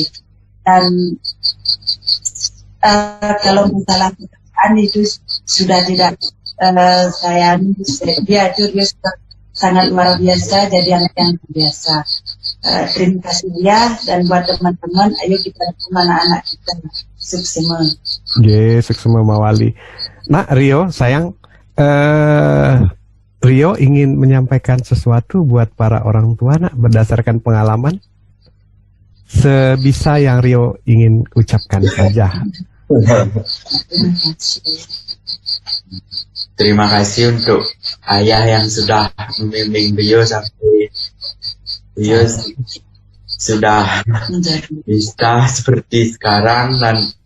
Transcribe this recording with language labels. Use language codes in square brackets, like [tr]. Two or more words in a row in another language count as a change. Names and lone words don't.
[id] Dan kalau masalah pekerjaan itu sudah tidak dia sudah sangat luar biasa, jadi anak yang biasa. Terima kasih ya, dan buat teman-teman, ayo kita dukung anak-anak kita suksema. [ban] Suksema Mawali. [id] Nah, Rio, sayang, Rio ingin menyampaikan sesuatu buat para orang tua, nak, berdasarkan pengalaman. Sebisa yang Rio ingin ucapkan saja. Terima kasih untuk ayah yang sudah membimbing Rio sampai Rio sudah bisa seperti sekarang, dan